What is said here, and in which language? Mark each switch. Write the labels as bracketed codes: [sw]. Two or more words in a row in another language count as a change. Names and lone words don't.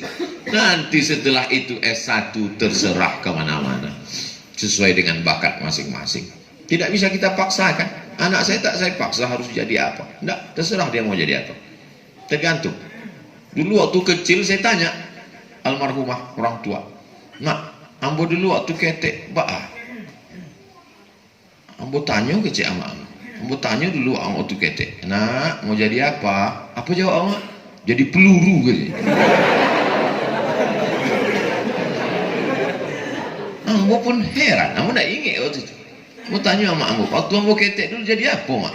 [id] Nanti setelah itu S1 terserah kemana-mana sesuai dengan bakat masing-masing. Tidak bisa kita paksakan. Anak saya tak saya paksa harus jadi apa. Tidak, terserah dia mau jadi apa. Tergantung. Dulu waktu kecil saya tanya almarhumah orang tua, [min] nak, ambo dulu waktu ketek baah, ambo tanya ke cik ama, ambo tanya dulu waktu ketek, nak mau jadi apa? Apa jawab ama? [id] Jadi peluru gitu. [min] Ambo pun heran, ambo nak ingat waktu itu. Ambo tanya sama ambo, waktu ambo ketek dulu jadi apa mak?